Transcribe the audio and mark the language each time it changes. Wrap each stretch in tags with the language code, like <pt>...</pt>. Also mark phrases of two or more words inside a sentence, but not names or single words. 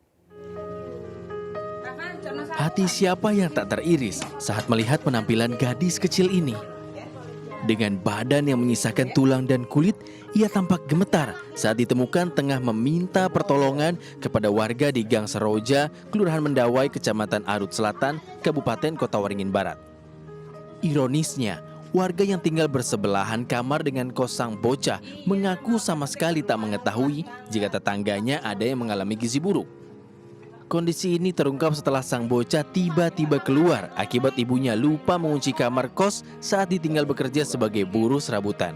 <id>Hati siapa yang tak teriris saat melihat penampilan gadis kecil ini? Dengan badan yang menyisakan tulang dan kulit, ia tampak gemetar saat ditemukan tengah meminta pertolongan kepada warga di Gang Seroja, Kelurahan Mendawai, Kecamatan Arut Selatan, Kabupaten Kota Waringin Barat. Ironisnya, warga yang tinggal bersebelahan kamar dengan kos sang bocah mengaku sama sekali tak mengetahui jika tetangganya ada yang mengalami gizi buruk. Kondisi ini terungkap setelah sang bocah tiba-tiba keluar akibat ibunya lupa mengunci kamar kos saat ditinggal bekerja sebagai buruh serabutan.</id>